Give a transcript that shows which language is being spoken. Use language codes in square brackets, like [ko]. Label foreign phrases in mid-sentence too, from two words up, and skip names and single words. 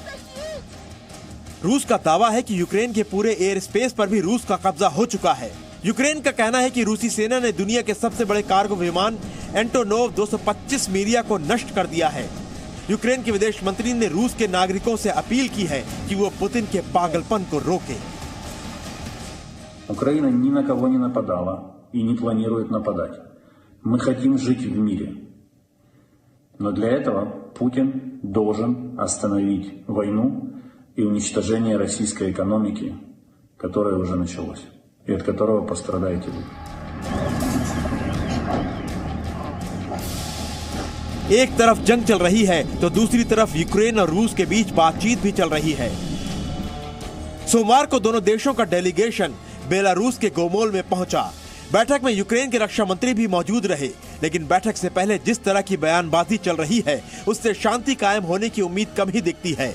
[hi] रूस का दावा है कि यूक्रेन के पूरे [en] air space [hi] पर भी रूस का कब्जा हो चुका है। यूक्रेन का कहना है कि रूसी सेना ने दुनिया के सबसे बड़े कार्गो विमान एंटोनोव 225 मीरिया को नष्ट कर दिया है। यूक्रेन के विदेश मंत्री ने रूस के नागरिकों से अपील की है कि वो पुतिन के पागलपन को रोके। [ru] Украина ни на кого не нападала и не планирует нападать. Мы хотим жить в мире. Но для этого Путин должен остановить войну и уничтожение российской экономики, которое уже началось, и от которого пострадаете вы. [hi] एक तरफ जंग चल रही है तो दूसरी तरफ यूक्रेन और रूस के बीच बातचीत भी चल रही है। सोमवार को दोनों देशों का डेलीगेशन बेलारूस के गोमोल में पहुंचा। बैठक में यूक्रेन के रक्षा मंत्री भी मौजूद रहे, लेकिन बैठक से पहले जिस तरह की बयानबाजी चल रही है उससे शांति कायम होने की उम्मीद कम ही दिखती है।